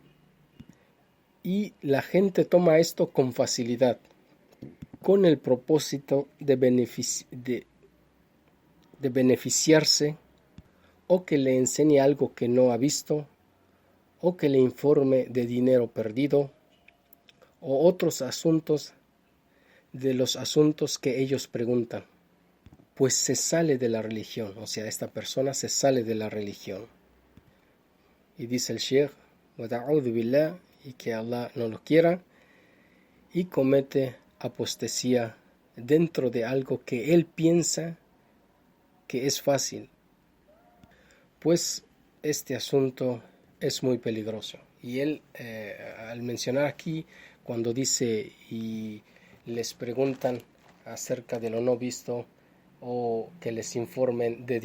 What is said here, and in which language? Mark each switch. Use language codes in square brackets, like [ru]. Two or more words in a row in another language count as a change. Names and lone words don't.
[es] Y la gente toma esto con facilidad, con el propósito de beneficiarse, o que le enseñe algo que no ha visto, o que le informe de dinero perdido, o otros asuntos de los asuntos que ellos preguntan. Pues se sale de la religión, o sea, esta persona se sale de la religión. Y dice el Sheikh, [ar] وَدَعُوذُ بِاللَّهِ, [es] y que Allah no lo quiera, y comete apostasía dentro de algo que él piensa que es fácil, pues este asunto es muy peligroso. Y él, al mencionar aquí, cuando dice y les preguntan acerca de lo no visto, o que les informen de